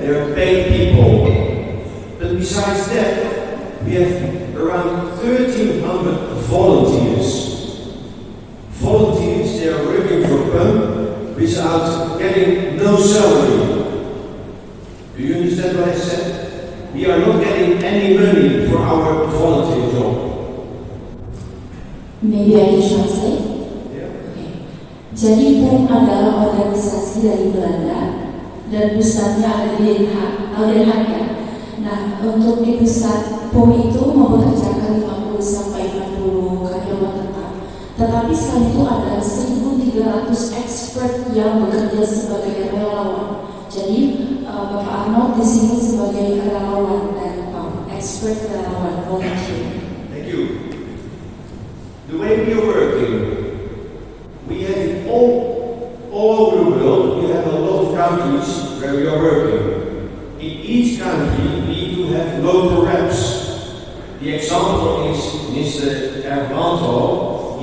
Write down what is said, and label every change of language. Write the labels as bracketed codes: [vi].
[en] They are paid people. But besides that, we have around 1,300 volunteers. Volunteers, they are working for PUM without getting no salary. Do you understand what I said? We are not getting any money for our volunteer job. Maybe I can translate. Yeah. Okay. [id] Jadi PUM adalah organisasi dari Belanda dan pusatnya ada di Den Haag. Nah, untuk di pusat PUM itu mempekerjakan 50 sampai 60 karyawan tetap. Tetapi selain itu ada 1.300 expert yang bekerja sebagai relawan. Jadi Bapak Arnold di sini sebagai relawan dari PUM, expert relawan volunteer. [en] Thank you. The way we are working, we have it all over the world. We have a lot of countries where we are working. In each country, we do have local reps. The example is Mr. Arnold.